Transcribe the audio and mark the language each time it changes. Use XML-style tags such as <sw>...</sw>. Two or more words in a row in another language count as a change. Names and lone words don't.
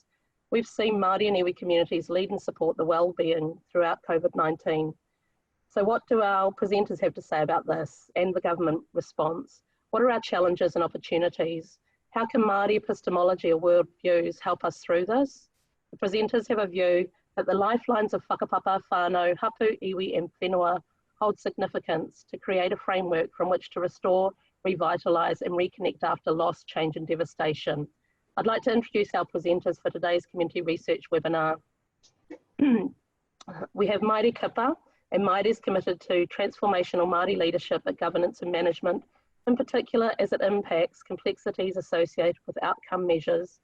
<en>We've seen Māori and iwi communities lead and support the Wellbeing throughout Covid-19. So what do our presenters have to say about this and the government response? What are our challenges and opportunities? How can Māori epistemology or worldviews help us through this? The presenters have a view that the lifelines of</en> <mi>whakapapa, whānau, hapu, iwi</mi> <en>and whenua hold significance to create a framework from which to restore, revitalise and reconnect after loss, change and devastation. I'd like to introduce our presenters for today's community research webinar. We have Maire Kipa, and Maire is committed to transformational Māori leadership at governance and management, in particular as it impacts complexities associated with outcome measures.</en>